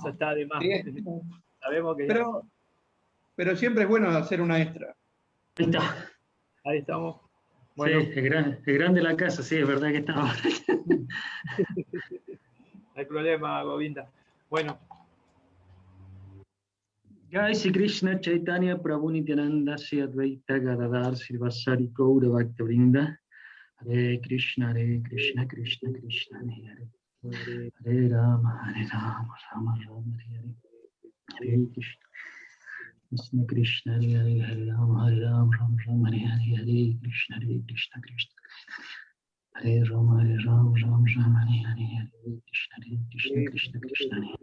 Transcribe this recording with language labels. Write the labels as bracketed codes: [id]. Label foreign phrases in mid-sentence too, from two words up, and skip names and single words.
[es] Eso está de más. Sí, Sabemos que pero siempre es bueno hacer una extra. Ahí está. Ahí estamos. Bueno. Sí, es grande la casa, sí, es verdad que está. No hay problema, Govinda. Bueno. [sa] Jai Sri Krishna Chaitanya Prabhu Nityananda Sri Advaita Gadadhar Srivasari Gaura Bhakta Vrinda Hare Krishna Krishna Krishna Hare Hare Hare Rama Rama Rama Hare Hare Hare Krishna Krishna Krishna Hare Rama Rama Hare Hare Hare Krishna Krishna Hare Rama Rama Hare Hare Krishna Krishna Hare